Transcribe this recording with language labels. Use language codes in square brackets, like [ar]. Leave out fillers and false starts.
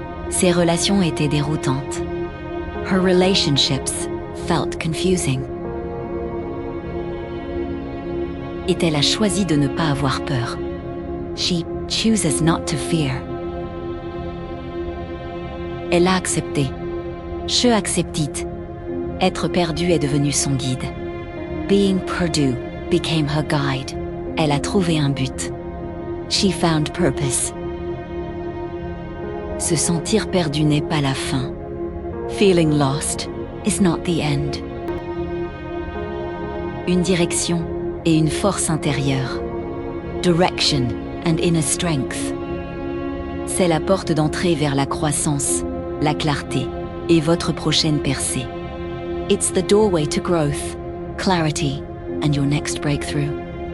[fr] Ses relations étaient déroutantes. [en] Her relationships felt confusing. [fr] Et elle a choisi de ne pas avoir peur. [en] She chooses not to fear. [fr] Elle a accepté. Je acceptit. Être perdu est devenu son guide. [en] Being perdu became her guide. [fr] Elle a trouvé un but. [en] She found purpose. [fr] Se sentir perdu n'est pas la fin. [en] Feeling lost is not the end. [fr] Une direction et une force intérieure. [en] Direction and inner strength. [fr] C'est la porte d'entrée vers la croissance, la clarté et votre prochaine percée. [en] It's the doorway to growth, clarity, and your next breakthrough.